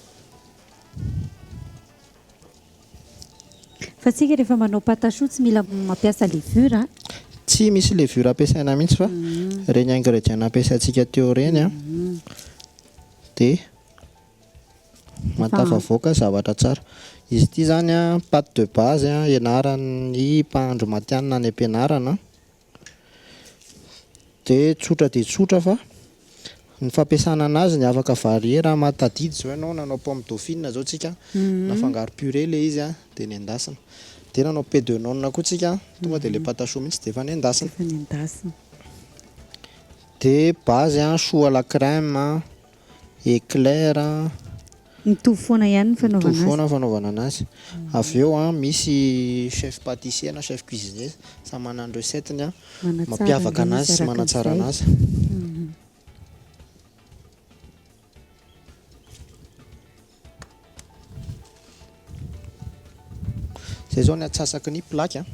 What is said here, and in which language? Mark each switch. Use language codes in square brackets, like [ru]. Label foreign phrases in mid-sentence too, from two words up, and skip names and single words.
[mg] Fa tsika rehefa manao patachoux tsy mila mampiasa levure. Tsy misy levure ampiasaina mihitsy fa reny ingrédients ampiasaintsika teo reny dia matavavoaka zavatra tsara. Izy ity zany a [fr] pâte de base [mg] a ianaran'ny mpahandro matianina any am-pianarana. De tsotra fa ny fampiasana anazy ny afaka varier raha matadidy zao ianao nanao [fr] pomme dauphine [mg] zao tsika nafangaro purée le izy a de nendasina. De nanao [fr] pain de none [mg] koa tsika tonga de le [fr] pâte à choux [mg] mihitsy de efa nendasina. [fr] De base a choux à la crème, éclair, [mg] mitovy foana ihany fanaovana anazy. Avy eo a misy [fr] chef pâtissier [mg] na [fr] chef cuisinier [mg] samy manana ny recette-ny a mampiavaka anazy sy manatsara anazy. Zay zao ny atsasaky ny plaque a.